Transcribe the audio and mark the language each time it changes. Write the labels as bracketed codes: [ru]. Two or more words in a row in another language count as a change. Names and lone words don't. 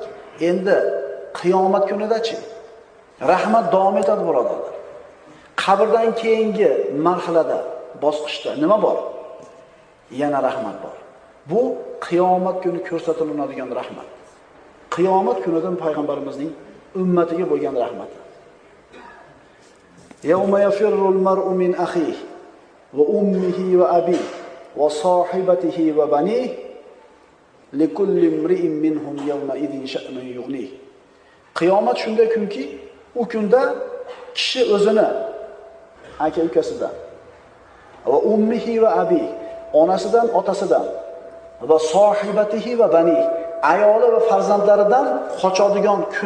[uz] Endi qiyomat kunida-chi? Rahmat davom etadi, birodarlar. Qabrdan keyingi marhalada, bosqichda nima bor? Yana rahmat bor. Bu qiyomat kuni ko'rsatiladigan rahmat. Qiyomat kunidan payg'ambarimizning ummatiga bo'lgan rahmati. [ar] يوم يفر المرء من أخيه وأمه وأبيه وصاحبته وبنيه لكل امرئ منهم يومئذ شأن يغنيه. [uz] Qiyomat shunday kunki, u kunda kishi o'zini aka-ukasidan [ar] وأمه وأبيه, [uz] onasidan, otasidan [ar] وصاحبته وبني, [uz] ayoli va farzandlaridan qochadigan kun.